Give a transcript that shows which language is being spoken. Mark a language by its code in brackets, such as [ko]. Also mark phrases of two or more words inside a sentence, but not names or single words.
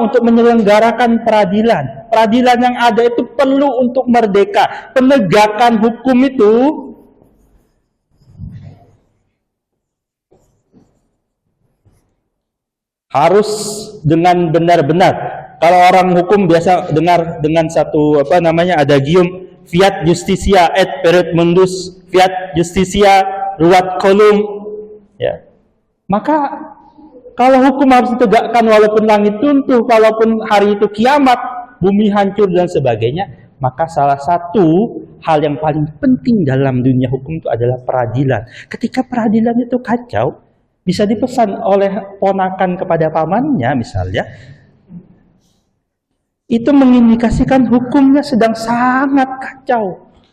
[id] Untuk menyelenggarakan peradilan. Peradilan yang ada itu perlu untuk merdeka. Penegakan hukum itu harus dengan benar-benar. Kalau orang hukum biasa dengar dengan satu adagium [la] fiat justitia et perit mundus, fiat justitia ruat colum, [id] ya. Maka kalau hukum harus ditegakkan walaupun langit runtuh, walaupun hari itu kiamat, bumi hancur dan sebagainya, maka salah satu hal yang paling penting dalam dunia hukum itu adalah peradilan. Ketika peradilan itu kacau, bisa dipesan oleh ponakan kepada pamannya misalnya, itu mengindikasikan hukumnya sedang sangat kacau.